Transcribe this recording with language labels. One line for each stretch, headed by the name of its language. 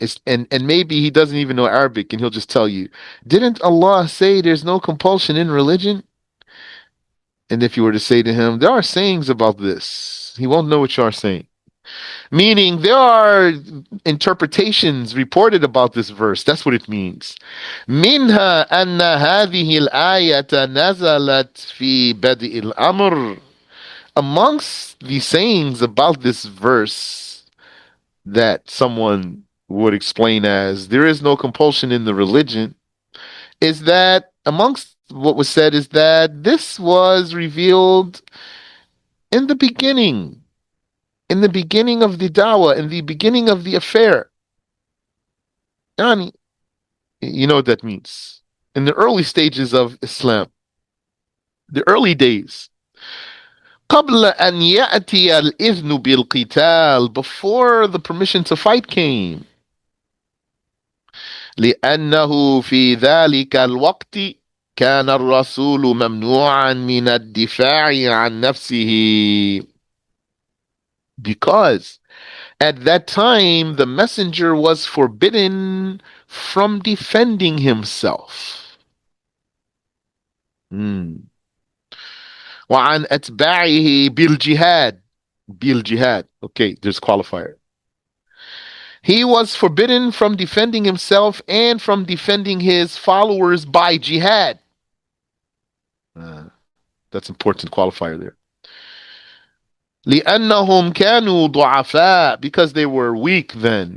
English: And maybe he doesn't even know Arabic, and he'll just tell you, didn't Allah say there's no compulsion in religion? And if you were to say to him, there are sayings about this, he won't know what you are saying. Meaning, there are interpretations reported about this verse. That's what it means.
Arabic: منها أن هذه الآية نزلت في بدء الأمر.
English: Amongst the sayings about this verse that someone would explain as there is no compulsion in the religion is that amongst what was said is that this was revealed in the beginning, in the beginning of the dawah, in the beginning of the affair. Yani, you know what that means. In the early stages of Islam, the early days,
Arabic: قبل أن يأتي الإذن بالقتال,
English: before the permission to fight came.
Arabic: لأنه في ذلك الوقت كان الرسول ممنوعا من الدفاع عن نفسه.
English: Because at that time the messenger was forbidden from defending himself.
Arabic: وعن أتباعه بالجهاد. بالجهاد.
English: Okay, there's qualifier. He was forbidden from defending himself and from defending his followers by jihad. Uh, that's important qualifier there.
Arabic: لأنهم كانوا ضعفاء,
English: because they were weak then.